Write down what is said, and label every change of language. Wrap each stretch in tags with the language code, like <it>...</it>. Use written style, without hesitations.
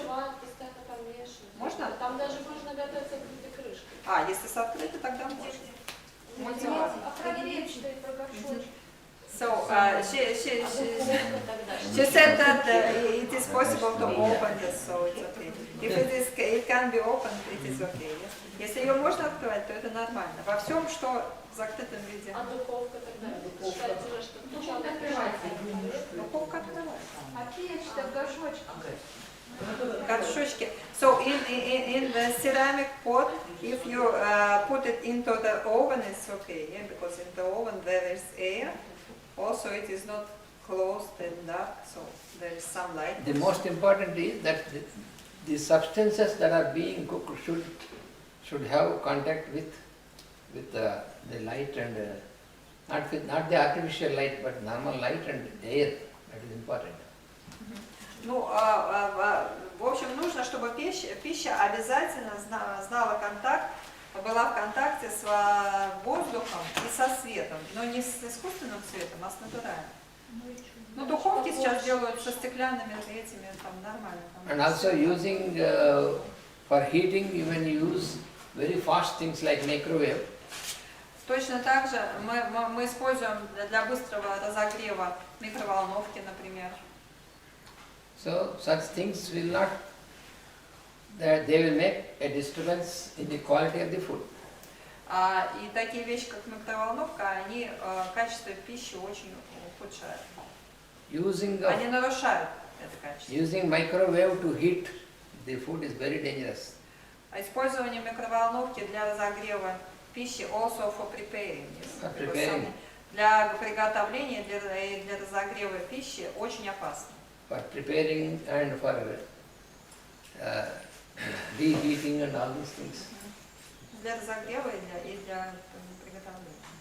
<ru>открывать, постоянно помешивать. Можно? Там даже можно готовить с открытой крышкой. Если с открытой, тогда можно. Мультиварка. А про печь, что и про горшочек.</ru> <en>So she</en> <ru>Духовка тогда.</ru> <en>she said that it is possible to open this, so it's okay. If it can be opened, it is okay. Yes?</en> <ru>Если ее можно открывать, то это нормально. Во всем, что в закрытом виде. А духовка тогда? Считается же, что духовка открывается. Духовка открывается. А печь-то в горшочке. Горшочки.</ru> <en>So in the ceramic pot, if you put it into the oven, it's okay. Yeah? Because in the oven there is air. Also, it is not closed and dark, so there is some light. The most important is that the substances that are being cooked should have contact with the light and not the artificial light, but normal light and air. That is important.</en> <ru>Ну, в общем, нужно, чтобы пища обязательно знала контакт, была в контакте с воздухом и со светом, но не с искусственным светом, а с натуральным. Ну, духовки сейчас делают со стеклянными этими, там нормально.</ru> <en>And also using for heating, you can use very fast things like microwave.</en> <ru>Точно так же мы используем для быстрого разогрева микроволновки, например.</ru> <en>So such things will not, they will make a disturbance in the quality of the food.</en> <ru>И такие вещи, как микроволновка, они качество пищи очень ухудшают. Они нарушают это качество.</ru> <en>Using microwave to heat the food is very dangerous.</en> <ru>Использование микроволновки для разогрева пищи</ru> <en>also for preparing.</en> <ru>Для приготовления и для разогрева пищи очень опасно.</ru> <en>For preparing and for reheating and all these things.</en> <ru>Для разогрева и для приготовления.</ru>